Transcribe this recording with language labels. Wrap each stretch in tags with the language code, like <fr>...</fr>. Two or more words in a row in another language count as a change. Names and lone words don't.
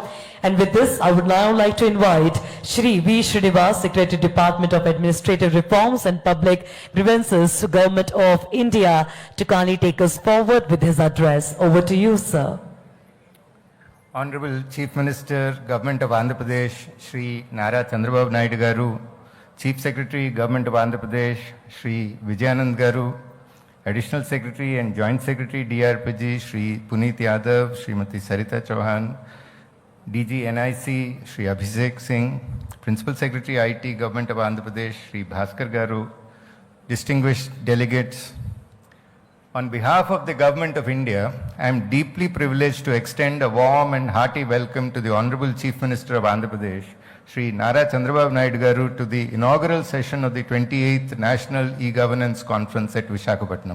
<en>And with this, I would now like to invite Shri V. Srinivas, Secretary, Department of Administrative Reforms and Public Grievances, Government of India, to kindly take us forward with his address. Over to you, sir. Honorable Chief Minister, Government of Andhra Pradesh, Shri Narra.Chandhrababu Naidu Garu, Chief Secretary, Government of Andhra Pradesh, Shri Vijayanand Garu, Additional Secretary and Joint Secretary, DRPG, Shri Puneet Yadav, Srimati Sarita Chauhan, DG NIC, Shri Abhishek Singh, Principal Secretary, IT, Government of Andhra Pradesh, Shri Bhaskar Garu, distinguished delegates, on behalf of the Government of India, I am deeply privileged to extend a warm and hearty welcome to the Honorable Chief Minister of Andhra Pradesh, Shri Narra.Chandhrababu Naidu garu to the inaugural session of the 28th National E-Governance Conference at Visakhapatnam.</en>